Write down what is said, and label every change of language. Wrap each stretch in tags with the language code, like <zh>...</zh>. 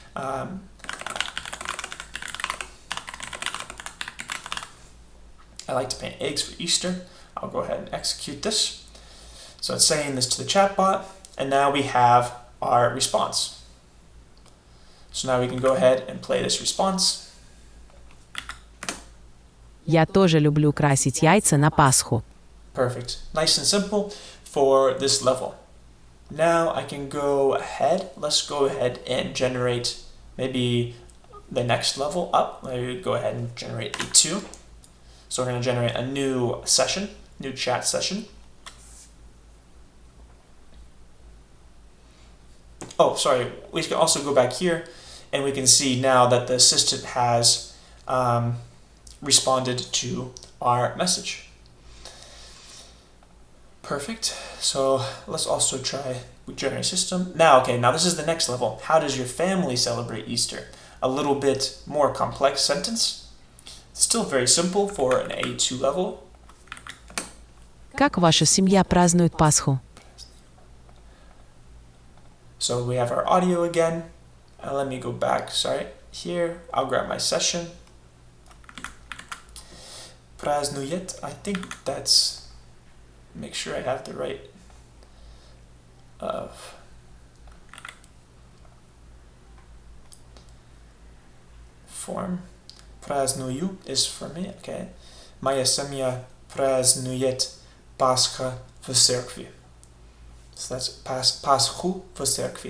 <en>I like to paint eggs for Easter. I'll go ahead and execute this. So it's saying this to the chatbot, and now we have our response. So now we can go ahead and play this response.</en> <ru>Я тоже люблю красить яйца на Пасху.</ru> <en>Perfect. Nice and simple for this level. Now I can go ahead. Let's go ahead and generate maybe the next level up. Maybe go ahead and generate a 2. So we're going to generate a new session, new chat session. Oh, sorry. We can also go back here and we can see now that the assistant has responded to our message. Perfect. So let's also try generate system. Now this is the next level. How does your family celebrate Easter? A little bit more complex sentence. Still very simple for an A2 level.</en> <ru>Как ваша семья празднует Пасху?</ru> <en>So we have our audio again. Let me go back, here. I'll grab my session. Празднует, I think that's, make sure I have the right form. Праздную is for me, okay.</en> <ru>Моя семья празднует Пасха в церкви.</ru> <en>So that's</en> <ru>Пасху в церкви.</ru>